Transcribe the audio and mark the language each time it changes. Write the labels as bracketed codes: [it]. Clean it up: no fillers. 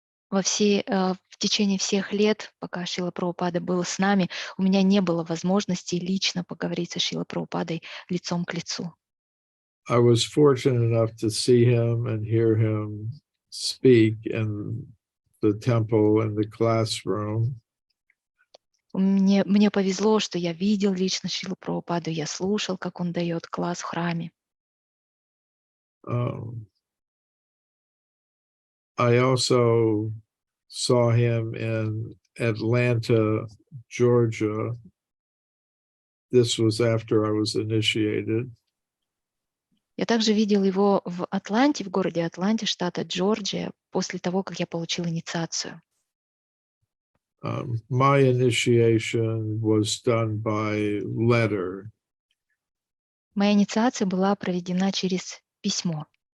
[ru] В течение всех лет, пока Шрила Прабхупада был с нами, у меня не было возможности лично поговорить со Шрилой Прабхупадой лицом к лицу. [en] I was fortunate enough to see him and hear him speak in the temple and the classroom. [ru] Мне повезло, что я видел лично Шрилу Прабхупаду, я слушал, как он дает класс в храме. [en] I also saw him in Atlanta, Georgia. This was after I was initiated. [ru] Я также видел его в Атланте, в городе Атланте, штата Джорджия, после того, как я получил инициацию. [en] My initiation was done by letter. [ru] Моя инициация была проведена через письмо.